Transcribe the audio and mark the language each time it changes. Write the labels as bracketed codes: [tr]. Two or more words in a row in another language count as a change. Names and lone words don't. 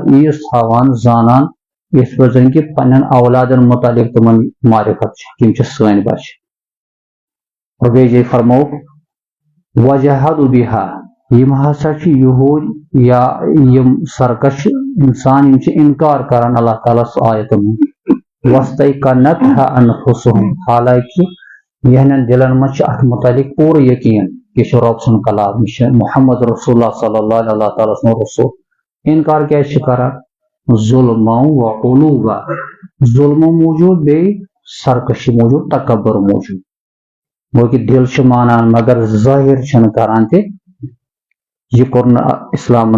[ks] ییٖژ تھاوان زانان یِتھ پٲٹھۍ زن کہِ پننٮ۪ن اولادن متعلق تِمن معرفت چھِ یِم چھِ سٲنۍ بچہِ اور بیٚیہِ جایہِ فرمووُکھ [ar] وجحدوا بہا [ks] یِم ہسا چھِ یہوٗد یا یِم سرکش انسان یِم چھِ انکار کران اللہ تعالیٰ سُہ آیتن ہُنٛد [ar] واستيقنتها انفسهم [ks] حالانکہِ یِہنٛدٮ۪ن دلن منٛز چھِ اتھ متعلق پوٗرٕ یقیٖن یہِ چھُ رۄب سُنٛد کلام یہِ چھُ محمد رسول اللہ [ar] صلی اللہ علیہ [ks] اللہ تعالیٰ سُنٛد رسول انکار کیازِ چھِ کران ظلمو [ar] و علوا [ks] ظلمو موٗجوٗب بیٚیہِ سرکشی موٗجوٗب تکبر موٗجوٗب گوٚو کہِ دل چھُ مانان مگر ظٲہر چھِنہٕ کران تہِ یہِ کوٚر نہٕ اسلامن